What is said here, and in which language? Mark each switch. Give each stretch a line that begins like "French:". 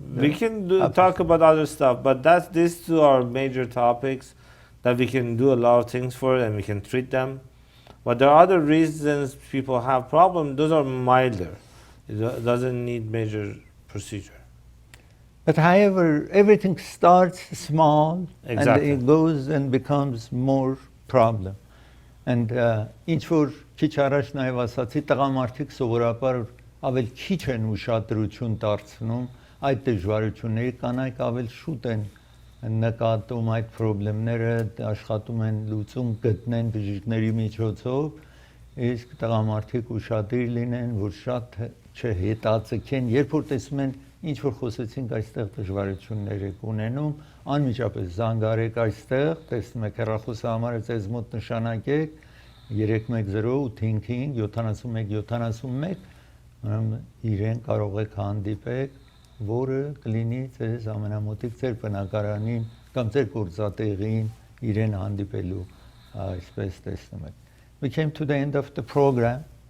English: We can talk about other stuff, but these two are major topics that we can do a lot of things for, and we can treat them. But there are other reasons people have problems. Those are milder. It doesn't need major procedure. But however, everything starts small Exactly. and it goes and becomes more problem.
Armenian: And ինչ որ քիչ առաջ նաև ասացի, տղամարդիկ սովորաբար ավել քիչ են ուշադրություն դարձնում այդ դժվարությունների, կանայք ավել շուտ են նկատում այդ խնդիրները, աշխատում են լուծում գտնեն բժիշկների միջոցով, իսկ տղամարդիկ ուշադիր լինեն, որ շատ չհետաձգեն, երբ որ տեսնում են ինչ որ խոսեցինք այստեղ դժվարություններ եք ունենում, անմիջապես զանգարեք այստեղ, տեսնում եք հեռախոսի համարը ձեզ մոտ նշանակեք 310 855 71 իրեն կարող եք հանդիպեք, որը կլինի ձեզ ամենամոտիկ ձեր բնակարանին կամ ձեր գործատեղին իրեն հանդիպելու, այսպես տեսնում եք.
English: We came to the end of the program.